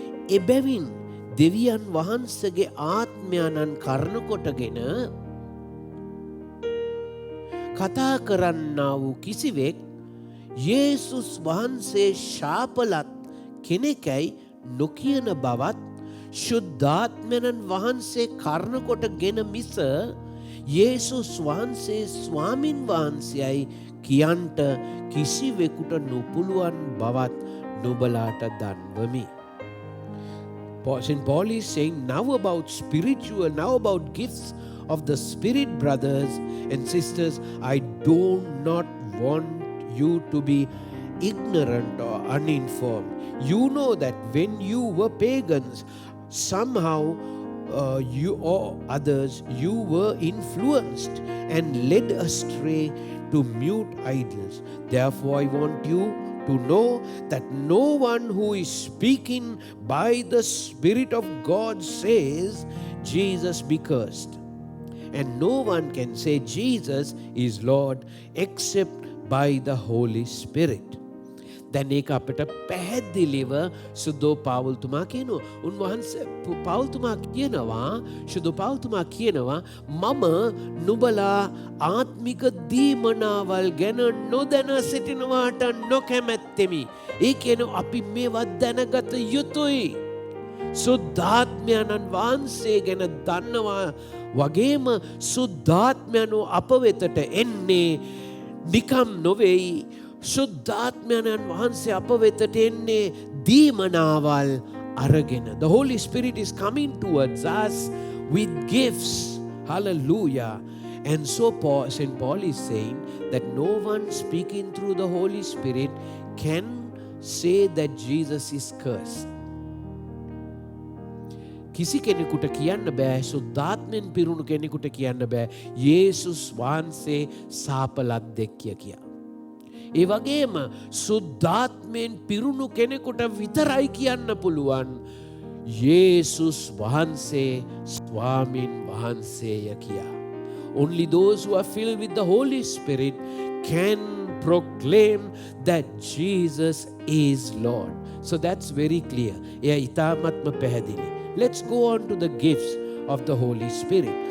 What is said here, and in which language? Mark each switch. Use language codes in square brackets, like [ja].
[si] එබැවින් දෙවියන් වහන්සේගේ ආත්මයන්න් කරන කොටගෙන කතා කරන්නා වූ කිසිවෙක් යේසුස් වහන්සේ ශාපලත් කෙනෙකයි නොකියන බවත් ශුද්ධාත්මයන් වහන්සේ කරන කොටගෙන මිස යේසුස් වහන්සේ ස්වාමින් වහන්සේයි කියන්ට කිසිවෙකුට නොපුළුවන් බවත් නුඹලාට දන්වමි. [en] St. Paul is saying now about spiritual, now about gifts of the Spirit, brothers and sisters. I do not want you to be ignorant or uninformed. You know that when you were pagans, somehow you or others, you were influenced and led astray to mute idols. Therefore, I want you to know that no one who is speaking by the Spirit of God says, Jesus be cursed. And no one can say Jesus is Lord except by the Holy Spirit. [si] දැන් ඒක අපිට පැහැදිලිව සුදෝ පාවුල්තුමා කියනවා. උන්වහන්සේ පාවුල්තුමා කියනවා, සුදෝ පාවුල්තුමා කියනවා මම නුඹලා ආත්මික දීමනාවල් ගැන නොදැන සිටිනවාට නොකැමැත්තෙමි. ඒ කියනවා අපි මේවා දැනගත යුතුයි. සුද්ධාත්මයන් වහන්සේ ගැන දන්නවා වගේම සුද්ධාත්මයන්ව අප වෙතට එන්නේ නිකම් නොවේයි. සුද්ධාත්මයන් වහන්සේ අප වෙතට එන්නේ දීමනාවල් අරගෙන. [en] The Holy Spirit is coming towards us with gifts. Hallelujah. And so St. Paul is saying that no one speaking through the Holy Spirit can say that Jesus is cursed. [si] කිසි කෙනෙකුට කියන්න බෑ සුද්ධාත්මෙන් පිරුණු කෙනෙකුට කියන්න බෑ යේසුස් වහන්සේ සාපලද්දෙක්ය කියා. ඒ වගේම සුද්ධාත්මෙන් පිරුණු කෙනෙකුට විතරයි කියන්න පුළුවන් යේසුස් වහන්සේ ස්වාමින් වහන්සේය කියා. [en] Only those who are filled with the Holy Spirit can proclaim that Jesus is Lord. So that's very clear. [si] එය ඉතාමත්ම පැහැදිලි. [en] Let's go on to the gifts of the Holy Spirit.